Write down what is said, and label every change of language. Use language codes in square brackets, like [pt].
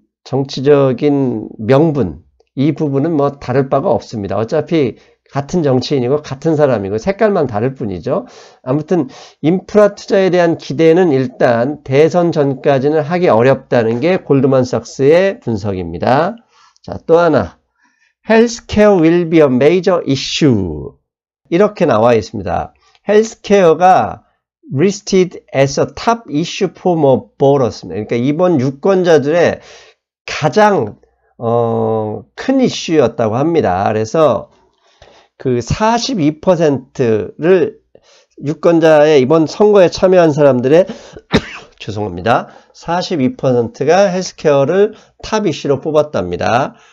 [ko] 정치적인 명분, 이 부분은 뭐 다를 바가 없습니다. 어차피 같은 정치인이고 같은 사람이고 색깔만 다를 뿐이죠. 아무튼 인프라 투자에 대한 기대는 일단 대선 전까지는 하기 어렵다는 게 골드만삭스의 분석입니다. 자, 또 하나. [en] Healthcare will be a major issue. [ko] 이렇게 나와 있습니다. [en] Healthcare가 listed as a top issue for more voters. [ko] 그러니까 이번 유권자들의 가장 큰 이슈였다고 합니다. 그래서 그 42%를 유권자의 이번 선거에 참여한 사람들의 죄송합니다. 42%가 헬스케어를 탑 이슈로 뽑았답니다.